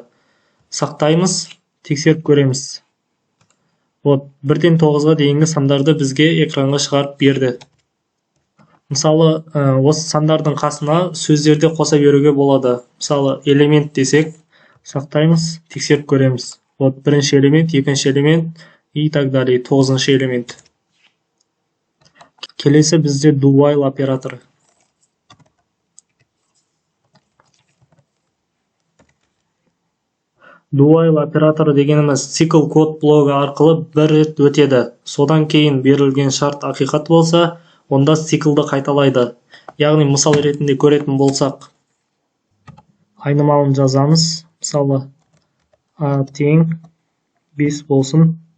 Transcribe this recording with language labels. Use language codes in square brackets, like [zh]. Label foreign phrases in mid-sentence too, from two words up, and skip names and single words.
[kk] Сақтаймыз, тексеріп көреміз. 1-ден 9-ға дейінгі сандарды бізге экранға шығарып берді. Мысалы, осы сандардың қасына сөздерде қоса беруге болады. Мысалы, элемент десек, сақтаймыз, тексеріп көреміз. 1-ші элемент, 2-ші элемент [ru] и так далее, [kk] 9-ші элемент. Келесі бізде [en] do while [kk] операторы. [en] Do while [kk] операторы дегеніміз цикл код блогы арқылы бір рет өтеді. Содан кейін берілген шарт ақиқат болса, онда циклды қайталайды. Яғни мысал ретінде көретін болсақ, айнымалын жазамыз. Мысалы, a тең 5 болсын.